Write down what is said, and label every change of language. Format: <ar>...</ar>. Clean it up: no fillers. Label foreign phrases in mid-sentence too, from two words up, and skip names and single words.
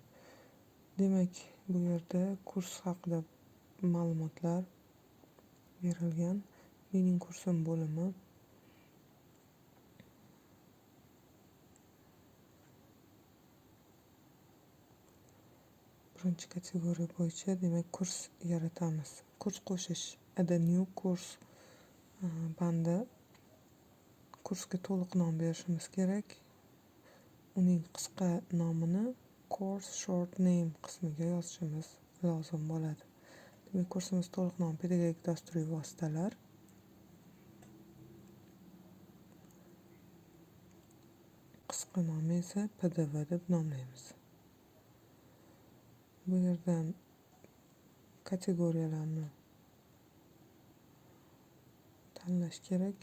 <uz>Demak, bu yerda kurs haqida ma'lumotlar berilgan. Mening kursim bo'limi. Birinchi kategoriya bo'yicha demak kurs yaratamiz. Kurs qo'shish,</uz> <en>add a new course bandi.</en> <uz>Kursga to'liq nom berishimiz kerak. Uning qisqa nomini</uz> <en>course short name</en> <uz>qismiga yozishimiz lozim bo'ladi. Demak, kursimiz to'liq nom pedagogik dasturiy vositalar. Qisqa nomi esa PDV deb nomlaymiz. Bu yerdan kategoriyalarni tanlash kerak.</uz>